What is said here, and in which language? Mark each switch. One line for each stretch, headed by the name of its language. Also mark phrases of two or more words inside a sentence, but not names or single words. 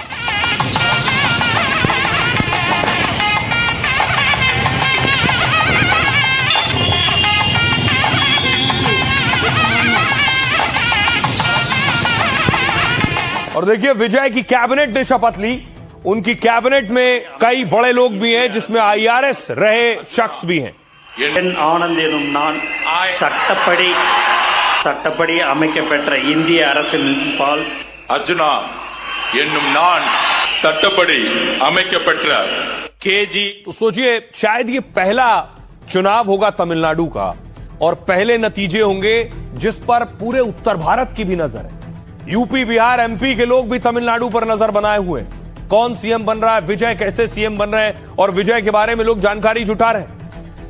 Hindi: और देखिए विजय की कैबिनेट ने शपथ ली। उनकी कैबिनेट में कई बड़े लोग भी हैं, जिसमें IRS रहे शख्स भी हैं।
Tamil: ஆனந்த் எனும் நான் சட்டப்படி அமைக்கப்பெற்ற இந்திய அரசின் பால் அர்ஜுனா என்னும் நான் சட்டப்படி அமைக்கப்பெற்ற
Hindi: केजी। तो सोचिए, शायद ये पहला चुनाव होगा तमिलनाडु का और पहले नतीजे होंगे जिस पर पूरे उत्तर भारत की भी नजर है। यूपी, बिहार, MP के लोग भी तमिलनाडु पर नजर बनाए हुए हैं। कौन सीएम बन रहा है, विजय कैसे सीएम बन रहे हैं और विजय के बारे में लोग जानकारी जुटा रहे हैं।